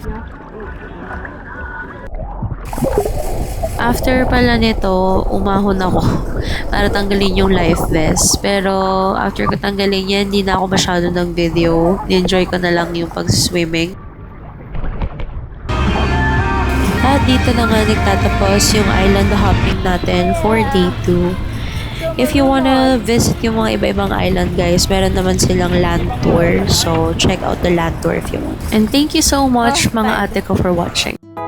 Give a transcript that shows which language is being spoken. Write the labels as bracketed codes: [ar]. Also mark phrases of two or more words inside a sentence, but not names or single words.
[tl] After pala nito, umahon ako para tanggalin yung life vest. Pero after ko tanggalin yan, hindi na ako masyado ng video. Enjoy ko na lang yung pag-swimming. At dito na nga nagtatapos yung [en] island hopping [tl] natin [en] for day 2. If you wanna visit [tl] yung mga iba-ibang island guys, meron naman silang [en] land tour. So, check out the land tour if you want. And thank you so much [tl] mga ate ko [en] for watching.